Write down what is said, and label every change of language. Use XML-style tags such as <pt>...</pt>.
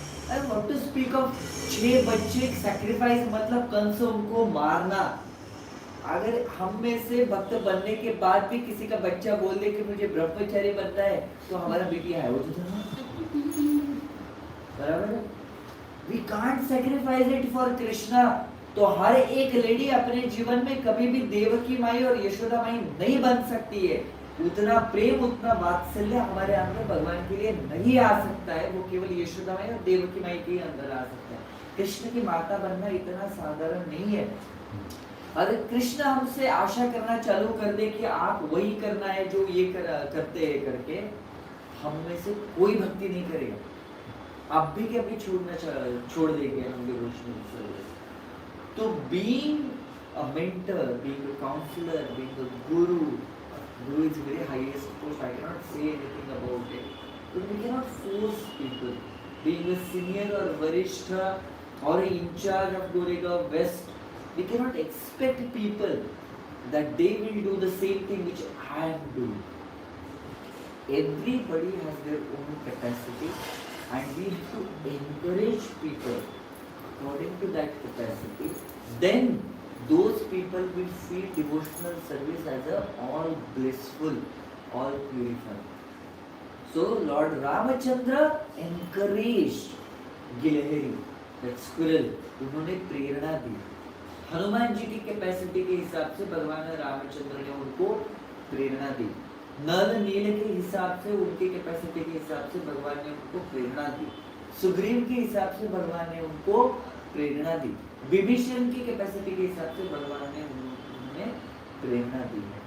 <hi>अरे</hi> <en>what to speak of</en> <hi>6 बच्चे sacrifice, मतलब कंस उनको मारना। अगर हम में से भक्त बनने के बाद भी किसी का बच्चा बोल दे कि मुझे ब्रह्मचारी बनना है, तो हमारा बेटिया है वो तो बराबर है।</hi> <en>We can't sacrifice it for Krishna।</en> <hi>तो हर एक लेडी अपने जीवन में कभी भी देवकी माई और यशोदा माई नहीं बन सकती है। उतना प्रेम, उतना वात्सल्य हमारे अंदर भगवान के लिए नहीं आ सकता है। वो केवल यशोदा माई और देवकी माई के अंदर आ सकता है। कृष्ण की माता बनना इतना साधारण नहीं है। अगर कृष्ण हमसे आशा करना चालू कर दे कि आप वही करना है जो ये करते हैं करके, हम में से कोई भक्ति नहीं करेगा। आप भी क्या भी छोड़ देंगे हम डिवोशनल सर्विस।</hi> <en>तो being a mentor, being a counsellor, being a guru is very highest post. I cannot say anything about it. But we cannot force people. Being a senior or varishtha or in charge of Goregaon West, we cannot expect people that they will do the same thing which I am doing. Everybody has their own capacity, and we have to encourage people according to that capacity. Then those people will feel devotional service as a all blissful, all purified. So Lord Ramachandra encouraged Gilahari, that squirrel.</en> <hi>उन्होंने प्रेरणा दी। हनुमान जी की capacity के हिसाब से भगवान रामचंद्र ने उनको प्रेरणा दी। नल नील के हिसाब से, उनकी कैपेसिटी के हिसाब से भगवान ने उनको प्रेरणा दी। सुग्रीव के हिसाब से भगवान ने उनको प्रेरणा दी। विभीषण की कैपेसिटी के हिसाब से भगवान ने उन्हें प्रेरणा दी।</hi>